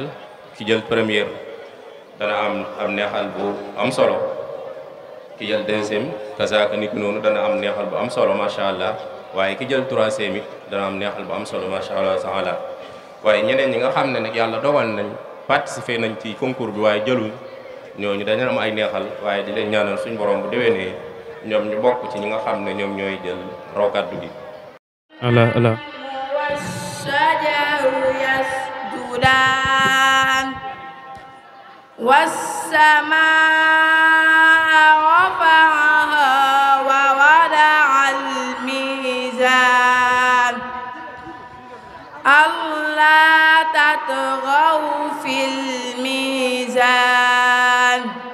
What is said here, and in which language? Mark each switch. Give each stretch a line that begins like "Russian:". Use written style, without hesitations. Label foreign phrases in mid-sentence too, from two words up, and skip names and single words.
Wolof: ki jël première dana am neexal bu am solo ki jël deuxième kasaaka nit noonu dana am neexal bu am solo
Arabic: ما شاء الله
Wolof: waaye ki jël troisième it dana am neexal bu am solo
Arabic: ما شاء الله تعالى
Wolof: waaye ñeneen ñi nga xam ne nag yàlla dogal nañ participer nañ ci concours bi waaye jëluñ ñooñu dañu am ay neexal waaye di leen ñaanal suñ borom bu déwénee ñoom ñu bokk ci ñi nga xam ne ñoom ñooy jël raw gàddu gi.
Arabic: Allah والسماء رفعها ووضع الميزان ألا تطغوا في الميزان